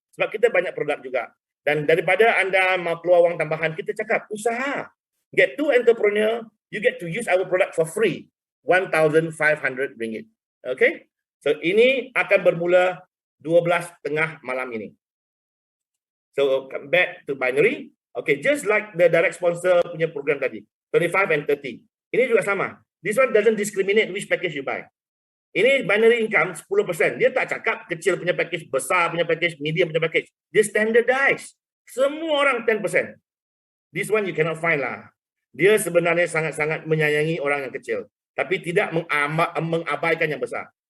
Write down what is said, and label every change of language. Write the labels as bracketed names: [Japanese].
[Malay] Sebab kita banyak produk juga. Dan daripada anda mau keluar wang tambahan, kita cakap, usaha. [English] Get 2 entrepreneur, you get to use our product for free. RM1,500. Okay? [Malay] So ini akan bermula 12:30 malam ini. [English] So come back to binary. Okay, just like the direct sponsor [Malay] punya program tadi, [English] 25 and 30. [Malay] Ini juga sama. [English] This one doesn't discriminate which package you buy. [Malay] Ini binary income 10%. Dia tak cakap kecil punya package, besar punya package, medium punya package. Dia standardized. Semua orang 10%. [English] This one you cannot find lah. [Malay] Dia sebenarnya sangat-sangat menyayangi orang yang kecil, tapi tidak mengabaikan yang besar.